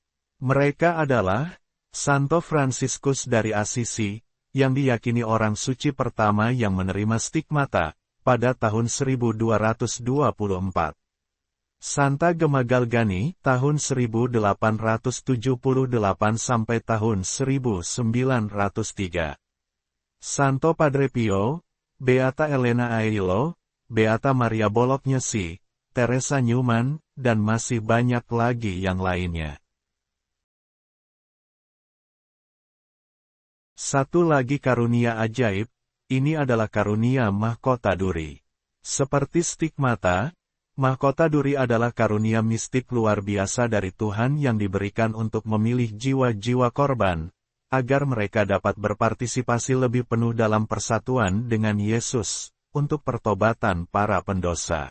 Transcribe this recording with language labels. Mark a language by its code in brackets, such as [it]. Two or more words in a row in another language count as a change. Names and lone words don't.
[id] Mereka adalah Santo Fransiskus dari Assisi, yang diyakini orang suci pertama yang menerima stigmata, pada tahun 1224. Santa Gemma Galgani, tahun 1878 sampai tahun 1903. Santo Padre Pio, Beata Elena Aillo, Beata Maria Bolognesi, Teresa Newman, dan masih banyak lagi yang lainnya. Satu lagi karunia ajaib, ini adalah karunia mahkota duri. Seperti stigmata, mahkota duri adalah karunia mistik luar biasa dari Tuhan yang diberikan untuk memilih jiwa-jiwa korban, agar mereka dapat berpartisipasi lebih penuh dalam persatuan dengan Yesus, untuk pertobatan para pendosa.